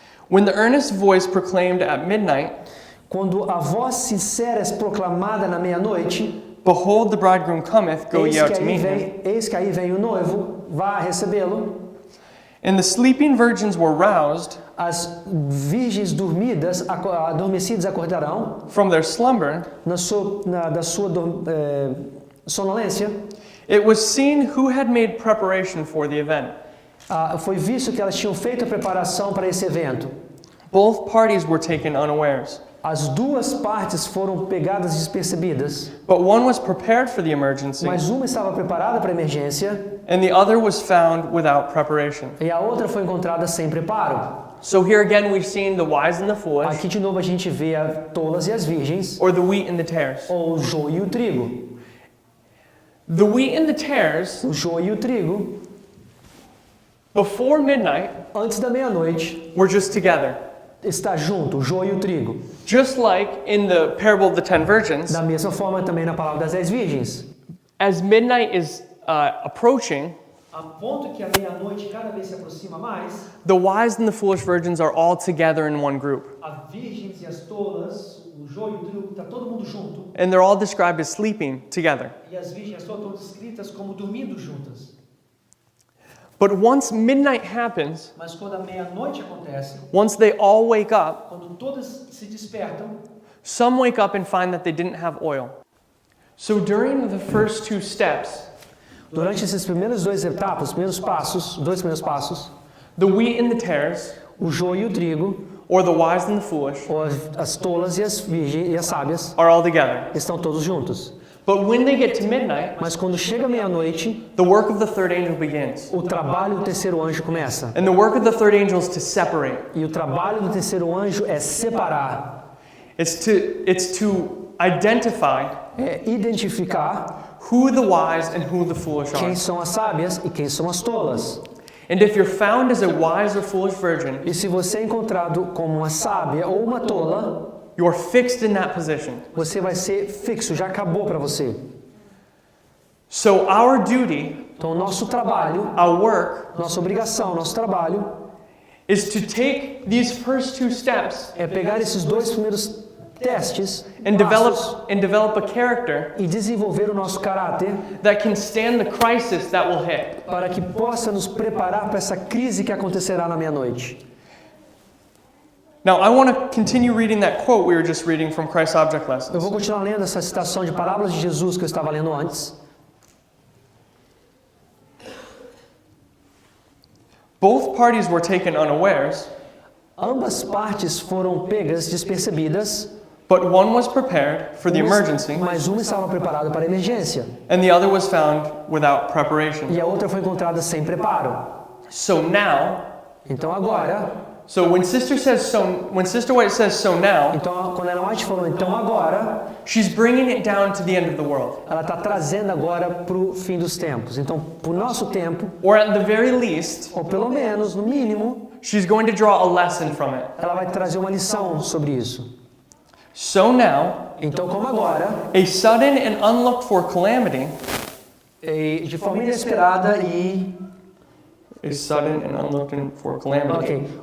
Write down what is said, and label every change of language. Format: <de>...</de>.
<en>When the earnest voice proclaimed at midnight,</en> <pt>Quando a voz sincera é proclamada na meia-noite,</pt> <en>behold, the bridegroom cometh, go ye out to meet him.</en> <pt>eis que aí vem o noivo, vá recebê-lo.</pt> <en>And the sleeping virgins were roused</en> <pt>As virgens adormecidas acordarão</pt> <en>from their slumber.</en> <pt>da sua sonolência.</pt> <en>It was seen who had made preparation for the event.</en> <pt>Foi visto que elas tinham feito a preparação para esse evento.</pt> <en>Both parties were taken unawares,</en> <pt>As duas partes foram pegadas despercebidas,</pt> <en>but one was prepared for the emergency,</en> <pt>mas uma estava preparada para a emergência</pt> <en>and the other was found without preparation.</en> <pt>e a outra foi encontrada sem preparo.</pt> <en>So here again we've seen the wise and the foolish,</en> <pt>Aqui de novo a gente vê as tolas e as virgens,</pt> <en>or the wheat and the tares.</en> <pt>ou o joio e o trigo.</pt> <en>The wheat and the tares,</en> <pt>O joio e o trigo,</pt> <en>before midnight,</en> <pt>antes da meia-noite,</pt> <en>were just together.</en> <pt>está junto, o joio e o trigo.</pt> <en>Just like in the parable of the 10 virgins,</en> <pt>Da mesma forma também na palavra das 10 virgens.</pt> <en>as midnight is approaching,</en> <pt>A ponto que a meia-noite cada vez se aproxima mais,</pt> <en>the wise and the foolish virgins are all together in one group.</en> <pt>as virgens e as tolas, o joio e o trigo, está todo mundo junto.</pt> <en>And they're all described as sleeping together.</en> <pt>E as virgens e as tolas estão descritas como dormindo juntas.</pt> <en>But once midnight happens,</en> <pt>Mas quando a meia-noite acontece,</pt> <en>once they all wake up,</en> <pt>quando todas se despertam,</pt> <en>some wake up and find that they didn't have oil. So during the first two steps,</en> <pt>durante esses primeiros dois etapas, os dois primeiros passos,</pt> <en>the wheat and the tares,</en> <pt>o joio e o trigo,</pt> <en>or the wise and the foolish,</en> <pt>ou as tolas e as virgens e as sábias,</pt> <en>are all together.</en> <pt>estão todos juntos.</pt> <en>But when they get to midnight,</en> <pt>Mas quando chega a meia-noite,</pt> <en>the work of the third angel begins.</en> <pt>o trabalho do terceiro anjo começa.</pt> <en>And the work of the third angel is to separate.</en> <pt>E o trabalho do terceiro anjo é separar,</pt> <en>It's to identify</en> <pt>é identificar</pt> <en>who the wise and who the foolish are.</en> <pt>quem são as sábias e quem são as tolas.</pt> <en>And if you're found as a wise or foolish virgin,</en> <pt>E se você é encontrado como uma sábia ou uma tola,</pt> <en>you're fixed in that position.</en> <pt>você vai ser fixo, já acabou para você.</pt> <en>So our duty,</en> <pt>Então, o nosso trabalho,</pt> <en>our work,</en> <pt>nossa obrigação, nosso trabalho</pt> <en>is to take these first two steps</en> <pt>é pegar esses dois primeiros testes,</pt> <en>and</en> <pt>passos,</pt> <en>develop a character</en> <pt>e desenvolver o nosso caráter</pt> <en>that can stand the crisis that will hit.</en> <pt>para que possa nos preparar para essa crise que acontecerá na meia-noite.</pt> <en>Now, I want to continue reading that quote we were just reading from Christ's Object</en> <pt>Eu</pt> <en>Lessons.</en> <pt>vou continuar lendo essa citação de palavras de Jesus que eu estava lendo antes.</pt> <en>Both parties were taken unawares,</en> <pt>Ambas partes foram pegas despercebidas,</pt> <en>but one was prepared for the emergency,</en> <pt>mas uma estava preparada para a emergência</pt> <en>and the other was found without preparation.</en> <pt>e a outra foi encontrada sem preparo.</pt> <en>So now,</en> <pt>Então agora,</pt> <en>when Sister White says so now,</en> <pt>então quando Ellen White falou então agora,</pt> <en>she's bringing it down to the end of the world,</en> <pt>ela está trazendo agora para o fim dos tempos. Então, para o nosso tempo,</pt> <en>or at the very least,</en> <pt>ou pelo menos, no mínimo,</pt> <en>she's going to draw a lesson from it.</en> <pt>ela vai trazer uma lição sobre isso.</pt> <en>So now,</en> <pt>Então, como agora,</pt> <en>a sudden and unlooked for calamity,</en> <pt>de forma inesperada e</pt> <en>a sudden and unlooked for calamity,</en>